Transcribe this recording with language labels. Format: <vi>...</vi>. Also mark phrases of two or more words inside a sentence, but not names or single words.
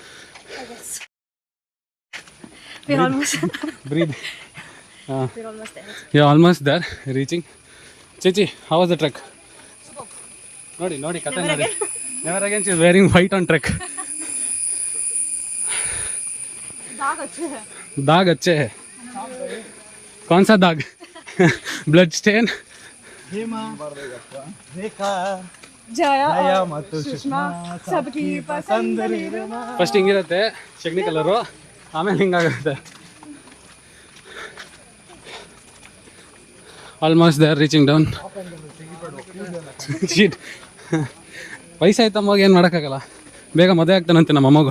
<en>Breathe. You're almost there, reaching. Chichi, how was the trek?</en> <kn>ನೋಡಿ ಕತೆ ನೋಡಿ.</kn> <en>Never again she is wearing white on trek.</en> <hi>दाग अच्छे है. कौन सा दाग?</hi> <en>blood stain.</en> <hi>जया ಮತ್ತು ಸುಷ್ಮಾ सबकी पसंद निर्मा.</hi> <kn>ಫಸ್ಟ್ ಹಿಂಗಿರುತ್ತೆ ಶಗ್ನಿ ಕಲರು, ಆಮೇಲೆ ಹಿಂಗಾಗುತ್ತೆ.</kn> <en>almost they are reaching down.</en> <kn>ವಯಸ್ಸಾಯ್ತಮ್ಮಗೆ ಏನು ಮಾಡೋಕ್ಕಾಗಲ್ಲ, ಬೇಗ ಮದುವೆ ಆಗ್ತಾನಂತೆ ನಮ್ಮ ಅಮ್ಮಗು.</kn>